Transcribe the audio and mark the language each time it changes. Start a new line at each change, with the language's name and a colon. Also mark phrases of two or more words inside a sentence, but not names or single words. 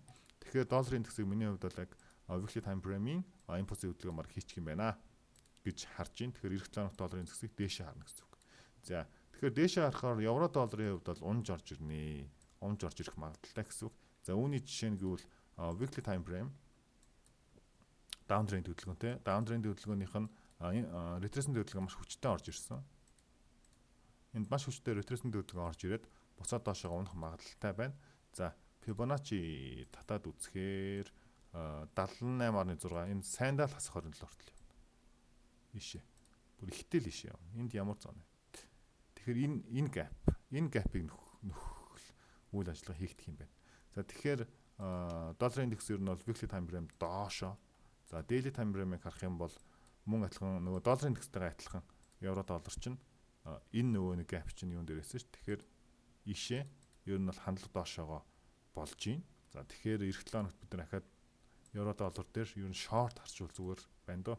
Mongolian: Тэгэхээр долларын индексийг миний хувьд бол яг
English: weekly time frame-
Mongolian: ийн импульсийн хөдөлгөөн хийчих юм байна гэж харж байна. Тэгэхээр эх 7 долларын индексийг дээшээ харна гэсэн үг. За тэгэхээр дээшээ харахаар евро долларын хувьд бол унж орж ирнэ. Унж орж ирэх магадaltaй гэсэн үг. За үүний жишээ нь гэвэл
English: weekly time frame downtrend
Mongolian: хөдөлгөөнтэй. Downtrend хөдөлгөөнийх нь retracement хөдөлгөөн маш хүчтэй орж ирсэн. Энд маш хүчтэй retracement хөдөлгөөн орж ирээд буцаад доошоо унах магадaltaй байна. За Fibonacci татаад үзэхээр 78.6 энэ сандал хасах хоригдол хүртэл явна. Ишээ. Бүр ихтэй л ишээ. Энд ямар зон вэ? Тэгэхээр энэ gap-ыг нөхөх үйл ажиллагаа хийгдэх юм байна. За тэгэхээр долларын индекс ер нь бол
English: weekly time frame
Mongolian: доошоо. За
English: daily time frame-
Mongolian: ыг харах юм бол мөн адилхан нөгөө долларын индекстэйгээ адилхан евро доллар чинь энэ нөгөө нэг gap чинь юун дээр байсан ш. Тэгэхээр ишээ ер нь бол хандлага доошоогоо болж байна. За тэгэхээр эх 7 хоногт бид нар дахиад евро доллар дээр ер нь short харчвал зүгээр байна доо.